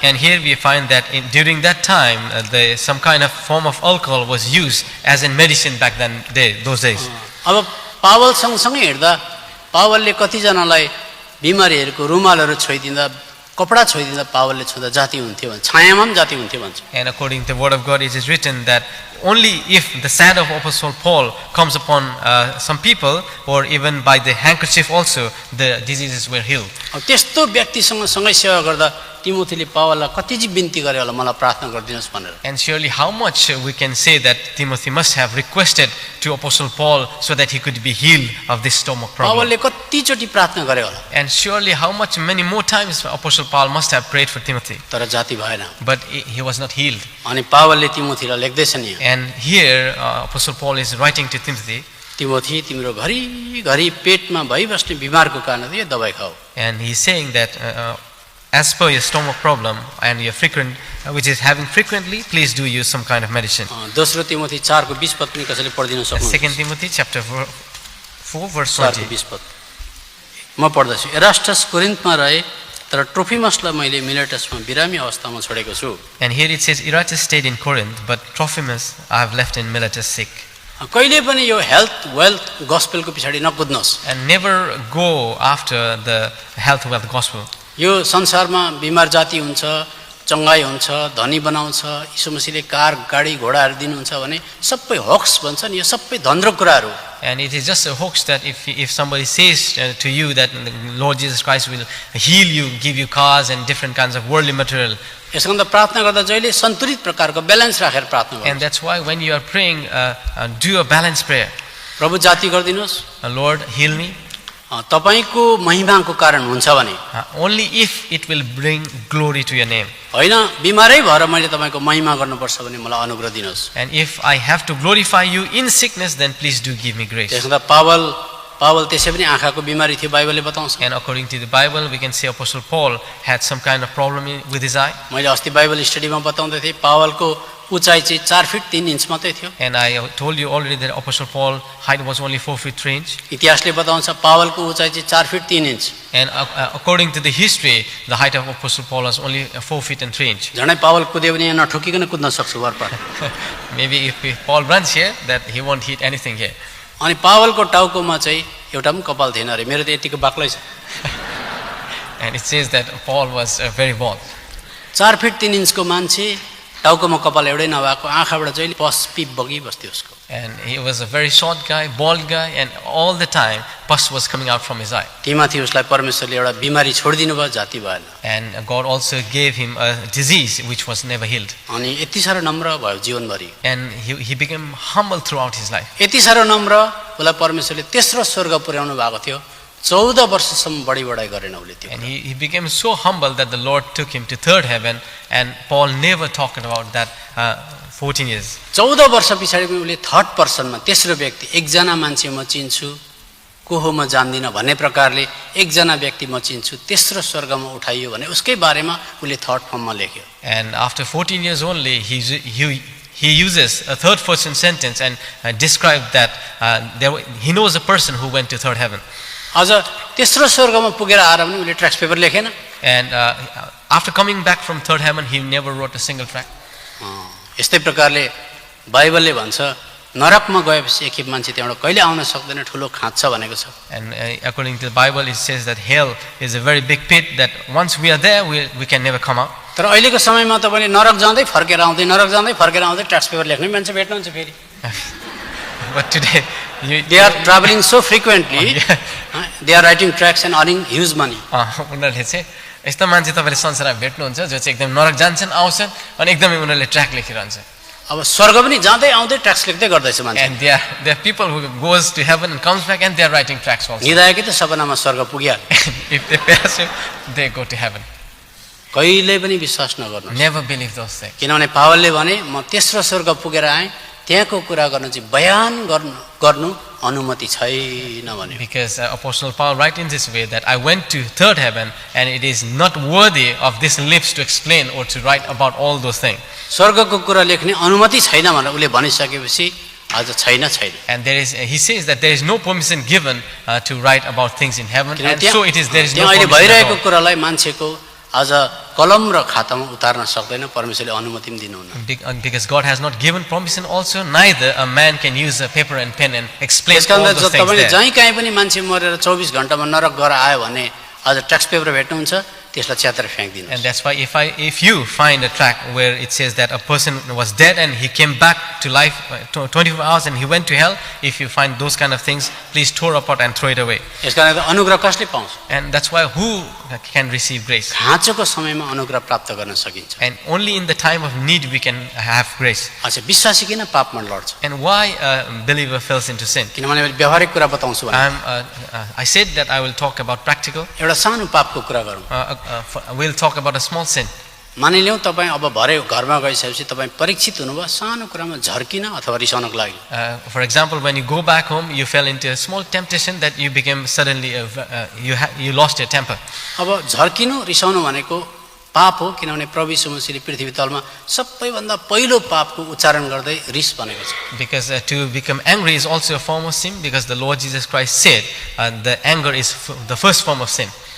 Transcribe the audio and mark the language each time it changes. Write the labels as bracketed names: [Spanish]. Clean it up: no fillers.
[English] And here we find that during that time some kind of form of alcohol was used as in medicine back then those days. [Nepali] अब Paul सँगसँगै हिँड्दा पावलले कतिजनालाई बिमारीहरूको रुमालहरू छोइदिँदा कपडा छोइदिँदा पावलले छुँदा जाति हुन्थ्यो भन्छ, छायामा पनि जाति हुन्थ्यो भन्छ। [English] And according to the word of God it is written that only if the shadow of Apostle Paul comes upon some people, or even by the handkerchief also, the diseases were healed. [Nepali] अब त्यस्तो व्यक्तिसँग सँगै सेवा गर्दा तिमोथीले पावललाई कति चाहिँ बिन्ती गरे होला मलाई प्रार्थना गरिदिनुहोस् भनेर। [English] And surely how much we can say that Timothy must have requested to Apostle Paul so that he could be healed of this stomach problem. [Nepali] पावलले कतिचोटि प्रार्थना गरे होला। [English] And surely how much many more times Apostle Paul must have prayed for Timothy. [Nepali] तर जाति भएन। [English] But he was not healed. [Nepali] अनि पावलले तिमोथीलाई लेख्दैछन् यहाँ। [English] And here Apostle Paul is writing to Timothy. [Nepali] Timothy तिम्रो घरिघरि पेटमा भइबस्ने बिमारको कारणले यो दबाई खाऊ। [English] And he is saying that as per your stomach problem and your frequent which is having frequently, please do use some kind of medicine. [Nepali] दोस्रो तिमोथी 4:20 पद पनि कसैले पढिदिन सक्नुहुन्छ। [English] 2 Timothy chapter 4 verse 20. [Nepali] 4:20 पद। म पढ्दैछु एरास्टस कोरिन्थमा रहे तर ट्रोफिमसलाई मैले मिलेटसमा बिरामी अवस्थामा छोडेको छु [English] And here it says, Erastus stayed in Corinth, but Trophimus I have left in Miletus sick. [Nepali] कहिले पनि यो [English] health wealth गस्पेलको [Nepali] पछाडि नकुद्नुहोस् [English] And never go after the health wealth gospel. [Nepali] यो संसारमा बिमार जाति हुन्छ चङ्गाई हुन्छ धनी बनाउँछ यीशु मसीहले कार गाडी घोडाहरू दिनुहुन्छ भने सबै होक्स भन्छन् यो सबै धन्द्रो कुराहरू [English] And it is just a hoax that if somebody says to you that the Lord Jesus Christ will heal you, give you cars and different kinds of worldly material. [Nepali] यसको त प्रार्थना गर्दा जहिले सन्तुलित प्रकारको ब्यालेन्स राखेर प्रार्थना [English] And [Nepali] गर्नु [English] that's why when you are praying, do a balanced prayer. [Nepali] प्रभु जाति गरिदिनुहोस् [English] Lord, heal me. [Nepali] तपाईको महिमाको कारण हुन्छ भने [English] Only if it will bring glory to your name. [Nepali] होइन बिमारै भएर मैले तपाईको महिमा गर्नुपर्छ भने मलाई अनुग्रह दिनुहोस् [English] And if I have to glorify you in sickness, then please do give me grace. [Nepali] त्यसमा त पावल त्यसै पनि आँखाको बिमारी थियो बाइबलले बताउँछ [English] And according to the Bible, we can see Apostle Paul had some kind of problem with his eye. [Nepali] मैले अस्ति [English] Bible स्टडीमा [Nepali] बताउँदै थिएँ पावलको उचाइ चाहिँ 4 फिट 3 इन्च मात्रै थियो [English] And I told you already that Apostle Paul height was only 4 feet 3 inch. [Nepali] इतिहासले बताउँछ पावलको उचाइ चाहिँ 4 fit 3 inch [English] And according to the history, the height of Apostle Paul was only 4 feet and 3 inch. [Nepali] झनै Paul कुद्यो भने यहाँ नठोकिकन कुद्न सक्छु वरपर [English] Maybe if Paul runs here, that he won't hit anything here. [Nepali] अनि पावलको टाउकोमा चाहिँ एउटा पनि कपाल थिएन अरे मेरो त यतिको बाक्लै छ [English] And it says that Paul was very bald. [Nepali] 4 fit 3 इन्चको मान्छे टाउकोमा कपाल एउटै नभएको आँखाबाट जहिले पस पिप बगिबस्थ्यो उसको [English] And he was a very short guy, bald guy, and all the time pus was coming out from his eye. [Nepali] तिमाथियुसलाई परमेश्वरले एउटा बिमारी छोडिदिनु भयो जाति भएन [English] And God also gave him a disease which was never healed. [Nepali] अनि यति साह्रो नम्र भयो जीवनभरि [English] And he became humble throughout his life. [Nepali] यति साह्रो नम्र उसलाई परमेश्वरले तेस्रो स्वर्ग पुर्याउनु भएको थियो 14 वर्षसम्म बढी बढाइ गरेन उसले त्यो [English] And he became so humble that the Lord took him to third heaven, and Paul never talked about that 14 years. [Nepali] 14 वर्ष पछाडि पनि उसले [English] third पर्सनमा [Nepali] तेस्रो व्यक्ति एकजना मान्छे म चिन्छु को हो म जान्दिनँ भन्ने प्रकारले एकजना व्यक्ति म चिन्छु तेस्रो स्वर्गमा उठाइयो भने उसकै बारेमा उसले [English] third फर्ममा [Nepali] लेख्यो [English] And after 14 years only, he uses a third person sentence and described that he knows a person who went to third heaven. [Nepali] अझ तेस्रो स्वर्गमा पुगेर आएर पनि उसले [English] tracts paper [Nepali] लेखेन [English] And after coming back from third heaven, he never wrote a single tract. [Nepali] यस्तै प्रकारले बाइबलले भन्छ नरकमा गएपछि एकखेप मान्छे त्यहाँबाट कहिले आउन सक्दैन ठुलो खाँच छ भनेको छ [English] And according to the Bible, it says that hell is a very big pit, that once we are there, we can never come out. [Nepali] तर अहिलेको समयमा तपाईँले नरक जाँदै फर्केर आउँदै नरक जाँदै फर्केर आउँदै [English] tracts paper [Nepali] लेख्ने मान्छे भेट्नुहुन्छ फेरि [English] But today, they are traveling so frequently they are writing tracks and earning huge money [Nepali] उनीहरूले चाहिँ यस्तो मान्छे तपाईँले संसारमा भेट्नुहुन्छ जो चाहिँ एकदम नरक जान्छन् आउँछन् अनि एकदमै उनीहरूले ट्र्याक लेखिरहन्छ. अब स्वर्ग पनि जाँदै आउँदै ट्र्याक्स लेख्दै गर्दैछ मान्छे [English] And there are people who goes to heaven and comes back and they are writing tracks also. [Nepali] निदाएकै त सपनामा स्वर्ग पुगिहाल्यो [English] If they pass it, they go to heaven. [Nepali] कहिले पनि विश्वास नगर्नु [English] Never believe those things. [Nepali] किनभने पावलले भने म तेस्रो स्वर्ग पुगेर आएँ त्यहाँको कुरा गर्न चाहिँ बयान गर्नु अनुमति छैन भने [English] Because Apostle Paul writes in this way that I went to third heaven and it is not worthy of this lips to explain or to write about all those things. [Nepali] स्वर्गको कुरा लेख्ने अनुमति छैन भनेर उसले भनिसकेपछि आज छैन छैन [English] And he says that there is no permission given to write about things in heaven, and so there is no [Nepali] अहिले [English] permission at [Nepali] भइरहेको [English] all. [Nepali] कुरालाई मान्छेको आज कलम र खातामा उतार्न सक्दैन परमेश्वरले अनुमति पनि दिनुहुन्न [English] Because God has not given permission also, neither a man can use a paper and pen and explain all [Nepali] त्यसकारणले [English] those things [Nepali] तपाईले [English] there. [Nepali] जहीँ कहीँ पनि मान्छे मरेर 24 घण्टामा नरक गएर आयो भने आज [English] tracts paper [Nepali] भेट्नुहुन्छ त्यसलाई च्यातेर फ्याँक्दिनु [English] And that's why if you find a tract where it says that a person was dead and he came back to life 24 hours and he went to hell, if you find those kind of things, please tore apart and throw it away. [Nepali] यसकारण अनुग्रह कसले पाउँछ [English] And that's why who can receive grace? [Nepali] खाँचोको समयमा अनुग्रह प्राप्त गर्न सकिन्छ [English] And only in the time of need we can have grace. [Nepali] अच्छा विश्वासी किन पापमा लड्छ [English] And why a believer falls into sin? [Nepali] किनभने मैले व्यवहारिक कुरा बताउँछु भने [English] I said that I will talk about practical. [Nepali] एउटा सानो पापको कुरा गरौँ [English] We'll talk about a small sin. [Nepali] मानिलिउँ तपाईँ अब भरे घरमा गइसकेपछि तपाईँ परीक्षित हुनुभयो सानो कुरामा झर्किन अथवा रिसाउनको लागि [English] For example, when you go back home, you fell into a small temptation that you became suddenly you lost your temper. [Nepali] अब झर्किनु रिसाउनु भनेको पाप हो, किनभने प्रभु यीशु मसीहले पृथ्वी तलमा सबैभन्दा पहिलो पापको उच्चारण गर्दै रिस भनेको छ। [English] Because to become angry is also a form of sin, because the Lord Jesus Christ said the anger is the first form of sin.